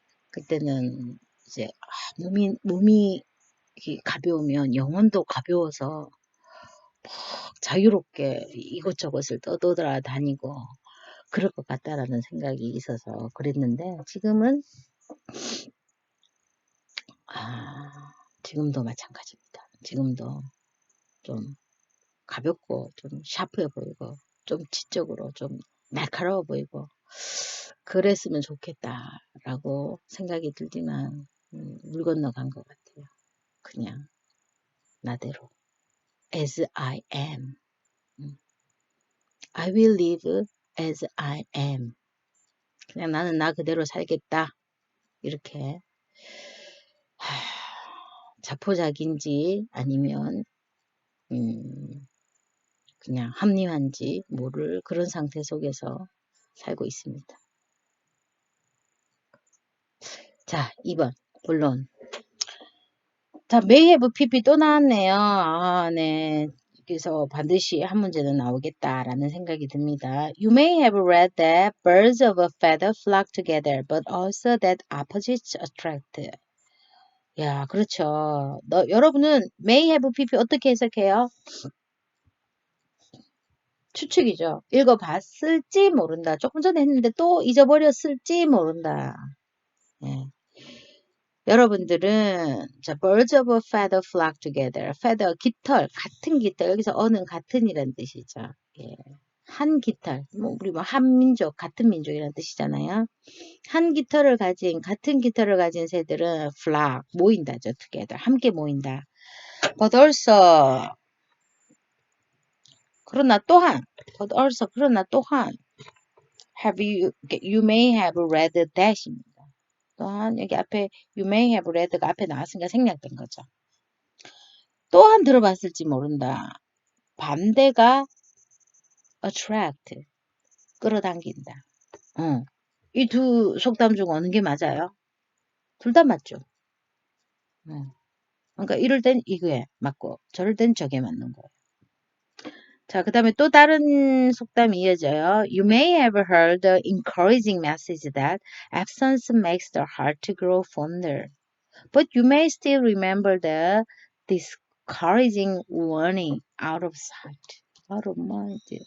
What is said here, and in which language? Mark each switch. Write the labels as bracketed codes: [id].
[ko] 그때는 이제 몸이 가벼우면 영혼도 가벼워서 막 자유롭게 이것저것을 떠돌아다니고 그럴 것 같다라는 생각이 있어서 그랬는데 지금은 지금도 마찬가지입니다. 지금도 좀 가볍고 좀 샤프해 보이고 좀 지적으로 좀 날카로워 보이고 그랬으면 좋겠다라고 생각이 들지만 물 건너간 것 같아요. 그냥 나대로 [en] as I am. I will live as I am. [ko] 그냥 나는 나 그대로 살겠다. 이렇게 자포자기인지 아니면 그냥 합리화인지 모를 그런 상태 속에서 살고 있습니다. 자, 2번 본론. 자, may have pp 또 나왔네요. 네. 그래서 반드시 한 문제는 나오겠다라는 생각이 듭니다. [en] You may have read that birds of a feather flock together, but also that opposites attract. [ko] 야, 그렇죠. 여러분은 may have pp 어떻게 해석해요? 추측이죠. 읽어봤을지 모른다. 조금 전에 했는데 또 잊어버렸을지 모른다. 예. 여러분들은 자, [en] birds of a feather flock together. [ko] feather, 깃털, 같은 깃털. 여기서 어는 같은이란 뜻이죠. 예. 한 깃털, 우리 한 민족, 같은 민족이라는 뜻이잖아요. 같은 깃털을 가진 새들은 flock, 모인다죠. together, 함께 모인다. [en] But also, [ko] 그러나 또한, [en] you may have read that입니다. [ko] 또한 여기 앞에 you may have read가 앞에 나왔으니까 생략된 거죠. 또한 들어봤을지 모른다. 반대가 attract. 끌어당긴다. 이 두 속담 중 어느 게 맞아요? 둘 다 맞죠. 그러니까 이럴 땐 이게 맞고 저럴 땐 저게 맞는 거예요. 자, 그 다음에 또 다른 속담이 이어져요. [en] You may have heard the encouraging message that absence makes the heart grow fonder. But you may still remember the discouraging warning out of sight, out of mind.